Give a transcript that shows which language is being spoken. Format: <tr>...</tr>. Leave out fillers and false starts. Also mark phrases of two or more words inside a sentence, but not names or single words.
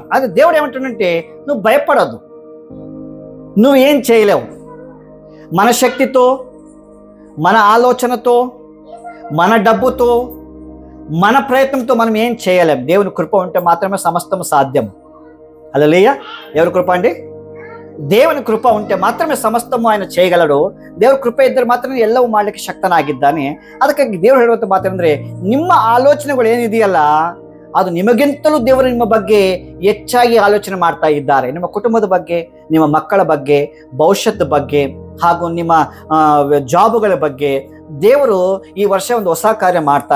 <te>అది దేవుడు ఏమంటుందంటే, నువ్వు భయపడద్దు, నువ్వేం చేయలేవు. మన శక్తితో, మన ఆలోచనతో, మన డబ్బుతో, మన ప్రయత్నంతో మనం ఏం చేయలేం. దేవుని కృప ఉంటే మాత్రమే సమస్తం సాధ్యం. హల్లెలూయా. ఎవరి కృప అండి? దేవుని కృప ఉంటే మాత్రమే సమస్తము ఆయన చేయగలడు.</te> <kn>ದೇವರ ಕೃಪೆ ಇದ್ದರೆ ಮಾತ್ರ ಎಲ್ಲವೂ ಮಾಡಲಿಕ್ಕೆ ಶಕ್ತನಾಗಿದ್ದಾನೆ. ಅದಕ್ಕಾಗಿ ದೇವರು ಹೇಳುವಂತ ಮಾತಂದ್ರೆ, ನಿಮ್ಮ ಆಲೋಚನೆಗಳು ಏನಿದೆಯಲ್ಲ ಅದು ನಿಮಗಿಂತಲೂ ದೇವರು ನಿಮ್ಮ ಬಗ್ಗೆ ಹೆಚ್ಚಾಗಿ ಆಲೋಚನೆ ಮಾಡ್ತಾ ಇದ್ದಾರೆ. ನಿಮ್ಮ ಕುಟುಂಬದ ಬಗ್ಗೆ, ನಿಮ್ಮ ಮಕ್ಕಳ ಬಗ್ಗೆ, ಭವಿಷ್ಯದ ಬಗ್ಗೆ, ಹಾಗೂ ನಿಮ್ಮ ಜಾಬುಗಳ ಬಗ್ಗೆ ದೇವರು ಈ ವರ್ಷ ಒಂದು ಹೊಸ ಕಾರ್ಯ ಮಾಡ್ತಾನೆ.</kn>